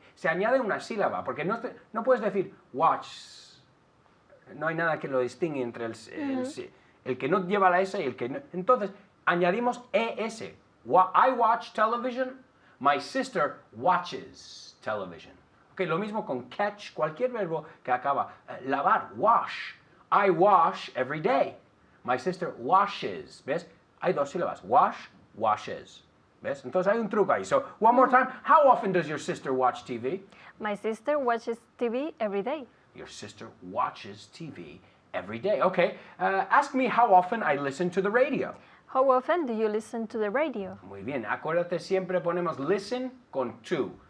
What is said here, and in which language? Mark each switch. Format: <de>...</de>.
<es>Se añade una sílaba, porque no puedes decir watch. No hay nada que lo distingue entre el que no lleva la S y el que no. Entonces, añadimos ES.</es> <en>I watch television. My sister watches television.</en> <es>Okay, lo mismo con catch, cualquier verbo que acaba.</es> <en>Lavar, wash. I wash every day. My sister washes.</en> <es>¿Ves? Hay dos sílabas.</es> <en>Wash, washes. ¿Ves?</en> <es>Entonces hay un truco ahí.</es> <en>So, one more time. How often does your sister watch TV? My sister watches TV every day. Your sister watches TV every day. Okay. Ask me how often I listen to the radio. How often do you listen to the radio?</en> <es>Muy bien. Acuérdate, siempre ponemos listen con to.</es>